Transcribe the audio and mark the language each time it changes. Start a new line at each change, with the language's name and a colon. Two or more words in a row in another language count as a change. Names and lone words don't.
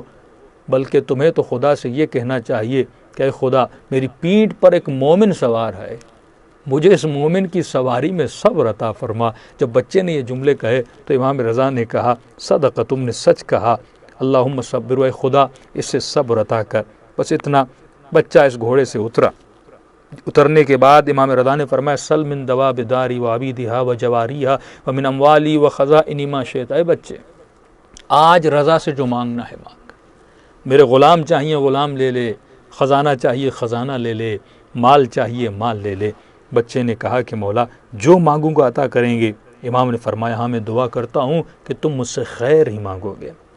Urdu: بلکہ تمہیں تو خدا سے یہ کہنا چاہیے کہ اے خدا میری پیٹھ پر ایک مومن سوار ہے، مجھے اس مومن کی سواری میں صبر عطا فرما۔ جب بچے نے یہ جملے کہے تو امام رضا نے کہا صدق، تم نے سچ کہا،
Arabic: اللہم صبر،
Urdu: اے خدا اس سے صبر عطا کر۔ بس اتنا، بچہ اس گھوڑے سے اترا۔ اترنے کے بعد امام رضا نے فرمایا
Arabic: سل من دواب داری و عبیدہا و جواریہا و من اموالی و خزائن ما شئت،
Urdu: اے بچے آج رضا سے جو مانگنا ہے مانگ، میرے غلام چاہیے غلام لے لے، خزانہ چاہیے خزانہ لے لے، مال چاہیے مال لے لے۔ بچے نے کہا کہ مولا جو مانگوں گا عطا کریں گے۔ امام نے فرمایا ہاں میں دعا کرتا ہوں کہ تم مجھ سے خیر ہی مانگو گے۔